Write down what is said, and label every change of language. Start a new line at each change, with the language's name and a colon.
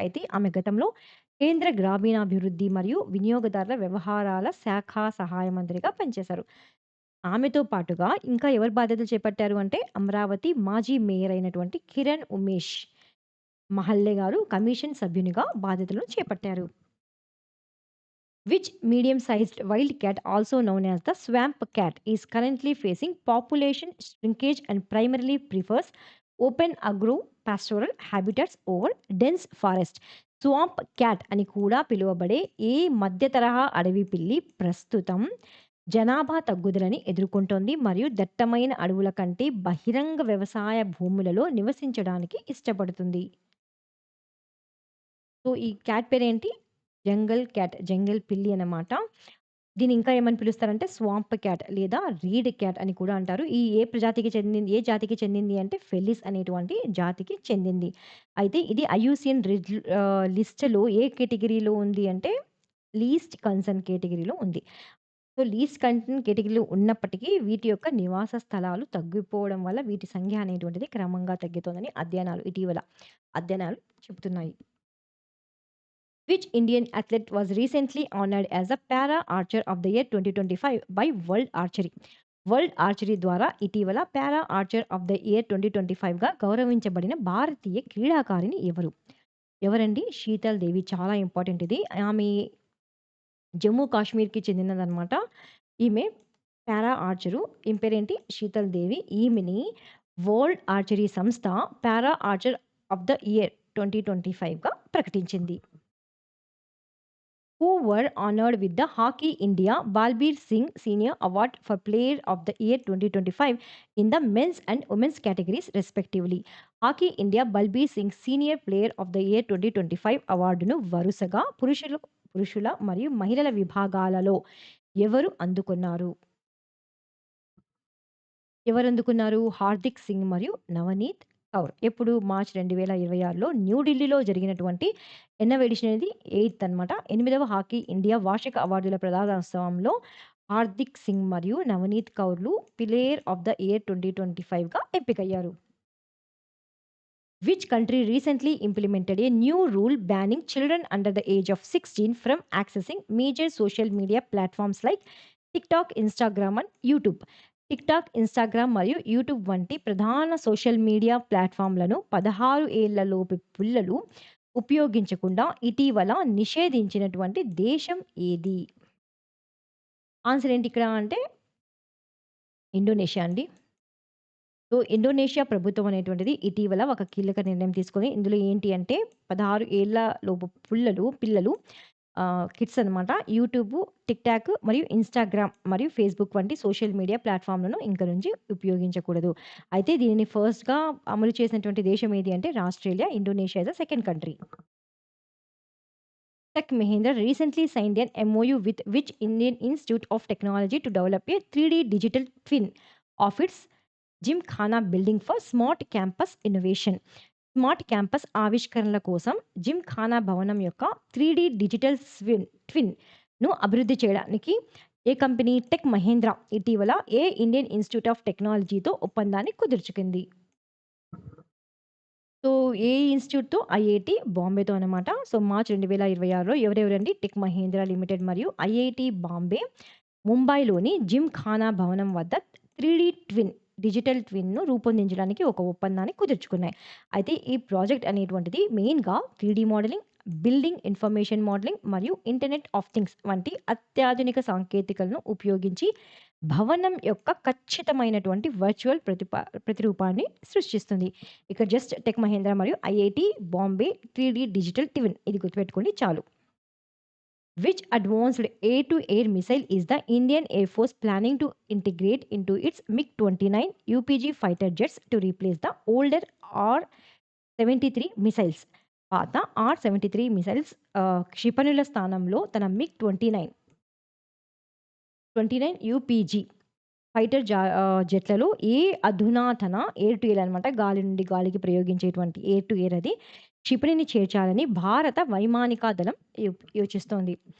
Telugu: అయితే ఆమె గతంలో కేంద్ర గ్రామీణాభివృద్ధి మరియు వినియోగదారుల వ్యవహారాల శాఖ సహాయ మంత్రిగా పనిచేశారు. ఆమెతో పాటుగా ఇంకా ఎవరు బాధ్యతలు చేపట్టారు అంటే, అమరావతి మాజీ మేయర్ అయినటువంటి కిరణ్ ఉమేష్ మహల్లె గారు కమిషన్ సభ్యునిగా బాధ్యతలను చేపట్టారు.
English: Which medium-sized wildcat, also known as the swamp cat, is currently facing population shrinkage and primarily prefers open agro-pastoral habitats over dense forest.
Telugu: Swamp cat అని కూడా పిలువబడే ఈ మధ్య తరహా అడవి పిల్లి ప్రస్తుతం జనాభా తగ్గుదలని ఎదుర్కొంటోంది మరియు దట్టమైన అడవుల కంటే బహిరంగ వ్యవసాయ భూములలో నివసించడానికి ఇష్టపడుతుంది. సో, ఈ క్యాట్ పేరేంటి? జంగల్ క్యాట్. జంగల్ పిల్లి అన్నమాట. దీన్ని ఇంకా ఏమని పిలుస్తారంటే స్వాంప్ క్యాట్ లేదా రీడ్ క్యాట్ అని కూడా అంటారు. ఏ జాతికి చెందింది అంటే ఫెలిస్ అనేటువంటి జాతికి చెందింది. అయితే ఇది ఐయూసీఎన్ లిస్ట్‌లో ఏ కేటగరీలో ఉంది అంటే లీస్ట్ కన్సర్న్ కేటగరీలో ఉంది. సో, లీస్ట్ కన్సర్న్ కేటగరీలో ఉన్నప్పటికీ వీటి యొక్క నివాస స్థలాలు తగ్గిపోవడం వల్ల వీటి సంఖ్య అనేటువంటిది క్రమంగా తగ్గుతోందని ఇటీవల అధ్యయనాలు చెబుతున్నాయి.
English: Which Indian athlete was recently honored as a Para Archer of the Year 2025 by World Archery?
Telugu: World archery ద్వారా ఇటీవల పారా ఆర్చర్ ఆఫ్ ద ఇయర్ 2025గా గౌరవించబడిన భారతీయ క్రీడాకారిణి ఎవరు? ఎవరండి? శీతల్ దేవి. చాలా ఇంపార్టెంట్ ఇది. ఆమె జమ్మూ కాశ్మీర్‌కి చెందినదనమాట. ఈమె పారా ఆర్చరు. ఈమె పేరేంటి? శీతల్ దేవి. ఈమెని వరల్డ్ ఆర్చరీ సంస్థ పారా ఆర్చర్ ఆఫ్ ద ఇయర్ 2025గా ప్రకటించింది.
English: Who were honored with the Hockey India Balbir Singh Senior Award for Player of the Year 2025 in the men's and women's categories respectively.
Telugu: Hockey India Balbir Singh senior player of the year 2025 అవార్డును వరుసగా పురుషుల మరియు మహిళల విభాగాలలో ఎవరు అందుకున్నారు? ఎవరందుకున్నారు? హార్దిక్ సింగ్ మరియు నవనీత్ కౌర్. ఎప్పుడు? మార్చ్ 2026లో న్యూఢిల్లీలో జరిగినటువంటి ఎన్నవ ఎడిషన్ అనేది? 8థ్ అనమాట. 8వ హాకీ ఇండియా వార్షిక అవార్డుల ప్రదానోత్సవంలో హార్దిక్ సింగ్ మరియు Navneet కౌర్‌లు player of the year 2025గా ఎంపికయ్యారు.
English: Which country recently implemented a new rule banning children under the age of 16 from accessing major social media platforms like TikTok, Instagram and YouTube?
Telugu: TikTok, Instagram మరియు YouTube వంటి ప్రధాన social media ప్లాట్‌ఫామ్‌లను 16 ఏళ్లలోపు పిల్లలు ఉపయోగించకుండా ఇటీవల నిషేధించినటువంటి దేశం ఏది? ఆన్సర్ ఏంటి ఇక్కడ అంటే ఇండోనేషియా అండి. సో, ఇండోనేషియా ప్రభుత్వం అనేటువంటిది ఇటీవల ఒక కీలక నిర్ణయం తీసుకొని ఇందులో ఏంటి అంటే 16 ఏళ్ల లోపు పిల్లలు కిడ్స్ అనమాట. యూట్యూబు, టిక్‌టాక్ మరియు ఇన్‌స్టాగ్రామ్ మరియు ఫేస్‌బుక్ వంటి సోషల్ మీడియా ప్లాట్‌ఫామ్‌లను ఇంక నుంచి ఉపయోగించకూడదు. అయితే దీనిని ఫస్ట్‌గా అమలు చేసినటువంటి దేశం ఏది అంటే Australia.
English: Indonesia is the second country. Tech Mahindra recently signed an MOU with which Indian Institute of Technology to develop a 3D digital twin of its gymkhana building for smart campus innovation.
Telugu: Smart campus ఆవిష్కరణల కోసం జిమ్‌ఖానా భవనం యొక్క 3D digital ట్విన్‌ను అభివృద్ధి చేయడానికి ఏ company? Tech Mahindra ఇటీవల ఏ Indian institute of టెక్నాలజీతో ఒప్పందాన్ని కుదుర్చుకుంది? So, ఏ ఇన్‌స్టిట్యూట్‌తో? IIT బాంబేతో అనమాట. So, March 2026లో ఎవరెవరండి? Tech Mahindra limited మరియు ఐఐటీ బాంబే ముంబైలోని జిమ్‌ఖానా భవనం వద్ద 3D డిజిటల్ ట్విన్‌ను రూపొందించడానికి ఒక ఒప్పందాన్ని కుదుర్చుకున్నాయి. అయితే ఈ ప్రాజెక్ట్ అనేటువంటిది మెయిన్‌గా 3D modelling, building information modelling మరియు ఇంటర్నెట్ ఆఫ్ థింగ్స్ వంటి అత్యాధునిక సాంకేతికలను ఉపయోగించి భవనం యొక్క ఖచ్చితమైనటువంటి వర్చువల్ ప్రతిరూపాన్ని సృష్టిస్తుంది. ఇక్కడ జస్ట్ టెక్ మహీంద్రా మరియు IIT Bombay 3D digital twin ఇది గుర్తుపెట్టుకోండి చాలు.
English: Which advanced air-to-air missile is the Indian Air Force planning to integrate into its MiG-29 UPG fighter jets to replace the older R-73 missiles?
Telugu: పాత R-73 missiles క్షిపణుల స్థానంలో తన MiG-29 యూపీజీ fighter జెట్లలో ఏ అధునాతన air to air అనమాట గాలి నుండి గాలికి ప్రయోగించేటువంటి air to air అది క్షిపణిని చేర్చాలని భారత వైమానిక దళం యోచిస్తోంది.